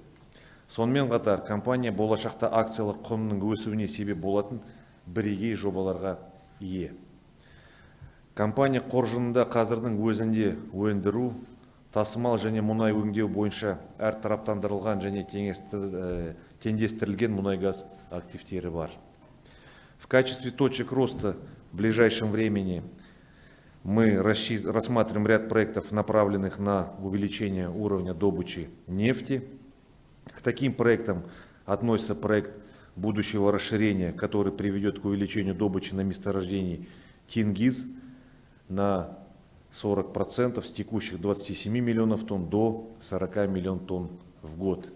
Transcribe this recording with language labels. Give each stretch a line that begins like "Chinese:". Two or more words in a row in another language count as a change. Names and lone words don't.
Kazakh: Сонымен қатар компания болашақта акциялық құнының өсуіне себеп болатын бірегей жобаларға ие. Компания қоржынында қазірдің өзінде өндіру, тасымал және мұнай өңдеу бойынша әртараптандырылған және теңдестірілген мұнай-газ активтері бар.
Russian: В качестве точек роста в ближайшем времени мы рассматриваем ряд проектов, направленных на увеличение уровня добычи нефти. К таким проектам относится проект будущего расширения, который приведет к увеличению добычи на месторождении Тенгиз на 40% с текущих 27 миллионов тонн до 40 миллионов тонн в год.